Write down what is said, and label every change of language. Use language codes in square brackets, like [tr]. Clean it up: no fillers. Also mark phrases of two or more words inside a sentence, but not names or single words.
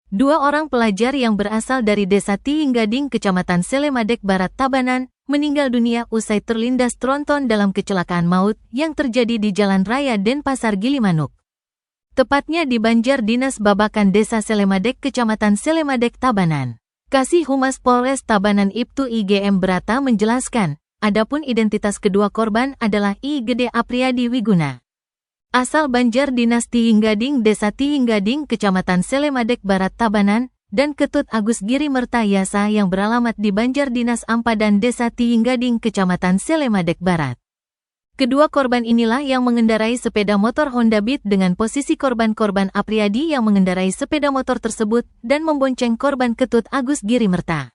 [id] Dua orang pelajar yang berasal dari Desa Tiinggading, Kecamatan Selemadeg Barat, Tabanan, meninggal dunia usai terlindas tronton dalam kecelakaan maut yang terjadi di Jalan Raya Denpasar, Gilimanuk. Tepatnya di Banjar Dinas Babakan Desa Selemadeg, Kecamatan Selemadeg, Tabanan. Kasih Humas Polres Tabanan Ibtu IGM Brata menjelaskan, adapun identitas kedua korban adalah I Gede Apriyadi Wiguna, asal Banjar Dinas Tiinggading, Desa Tiinggading, Kecamatan Selemadeg Barat, Tabanan, dan Ketut Agus Giri Mertayasa yang beralamat di Banjar Dinas Ampadan, Desa Tiinggading, Kecamatan Selemadeg Barat. Kedua korban inilah yang mengendarai sepeda motor Honda Beat dengan posisi korban Apriyadi yang mengendarai sepeda motor tersebut dan membonceng korban Ketut Agus Giri Merta.